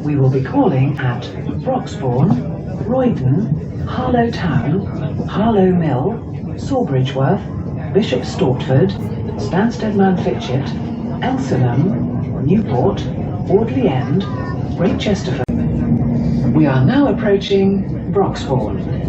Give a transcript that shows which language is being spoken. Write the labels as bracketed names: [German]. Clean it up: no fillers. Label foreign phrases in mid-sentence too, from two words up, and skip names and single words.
[English] We will be calling at Broxbourne, Roydon, Harlow Town, Harlow Mill, Sawbridgeworth, Bishop Stortford, Stansted Manfitchett, Elsenham, Newport, Audley End, Great Chesterford. We are now approaching Broxbourne.